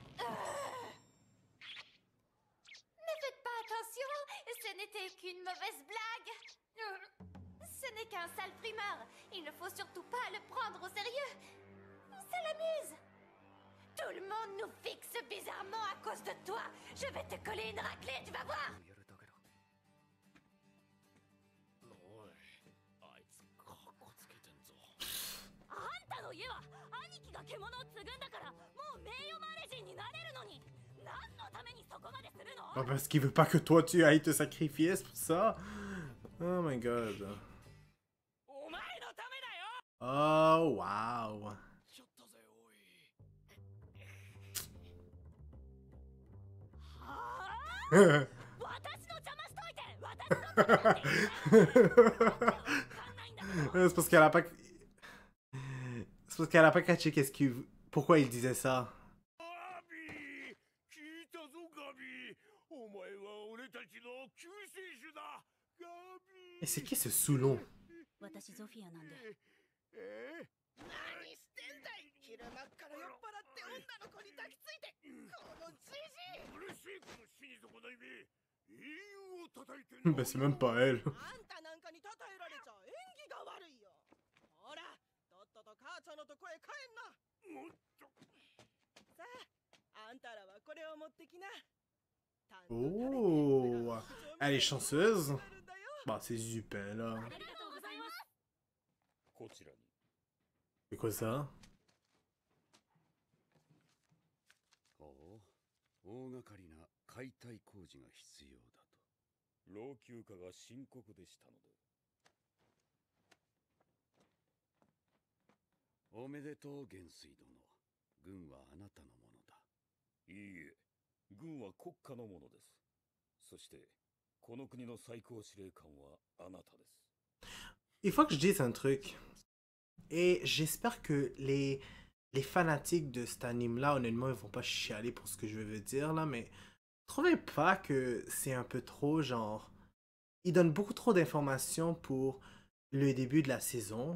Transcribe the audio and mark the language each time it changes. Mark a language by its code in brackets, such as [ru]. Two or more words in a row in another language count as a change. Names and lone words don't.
[fr] Ne faites pas attention, ce n'était qu'une mauvaise blague. Ce n'est qu'un sale frimeur. Il ne faut surtout pas le prendre au sérieux. Ça l'amuse. Tout le monde nous fixe bizarrement à cause de toi. Je vais te coller une raclée, tu vas voir. [ja] やるだけだ。おい、あいつかっこつけてんぞ。あんたの家は兄貴が獣を継ぐんだからもう名誉マレ人になれるのに何のためにそこまでするの？ [fr] Ah, parce qu'il veut pas que toi, tu ailles te sacrifier, c'est pour ça? [en] Oh my god. [ja] お前のためだよ。 [en] Oh, wow. [ja] ちょっとぜおい。はぁ？私の邪魔しといて私のためだって言ったよ。わかんないんだけど。 [fr] C'est parce qu'elle a pas... C'est parce qu'elle a pas catché qu'est-ce qu'il... Pourquoi il disait ça. [ja] ガビー、聞いたぞガビー。お前は俺たちの救世主だ。ガビ [fr] Et c'est qui ce Soulon? [ja] 私ゾフィアなんで。ー。何してんだい。昼間っから酔っ払って女の子に抱きついてこのじじい。嬉しいこの死に損ないめ。英雄を叩いてん [fr] Bah, c'est même pas elle. [ja] あんたなんかに称えられちゃ演技が悪いよ。ほらとっとと母ちゃんのとこへ帰んな。もっと。さああんたらはこれを持ってきな。 [fr] Oh, elle est chanceuse. Bah, c'est super là. [ja] ありがとうございます。こちらに。 [fr] C'est quoi ça? [ja] ほう、大掛かりな解体工事が必要だと。老朽化が深刻でしたので。おめでとう元帥殿。軍はあなたのものだ。いいえ、軍は国家のものです。そして、この国の最高司令官はあなたです。 [fr] Il faut que je dise un truc. Et j'espère que les fanatiques de cet anime-là, honnêtement, ils vont pas chialer pour ce que je veux dire là, mais trouvez pas que c'est un peu trop genre... Ils donnent beaucoup trop d'informations pour le début de la saison.